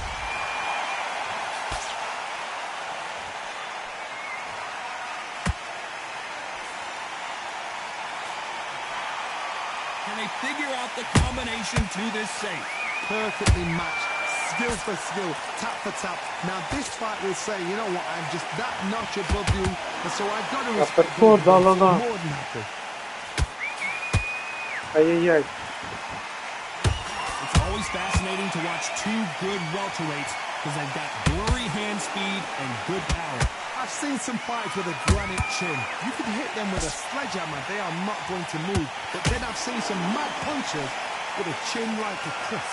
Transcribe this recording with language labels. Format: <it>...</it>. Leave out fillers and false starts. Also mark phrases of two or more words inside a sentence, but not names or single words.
<en>Can they figure out the combination to this safe? Perfectly matched. Skill for skill, tap for tap. Now this fight will say, you know what, I'm just that notch above you, and so I've got to respect you. Uppercut, I'm more than happy. Ай-яй-яй. It's always fascinating to watch two good welterweights because they've got blurry hand speed and good power. I've seen some fights with a granite chin. You can hit them with a sledgehammer, they are not going to move. But then I've seen some mad punchers with a chin like a crisp.</en>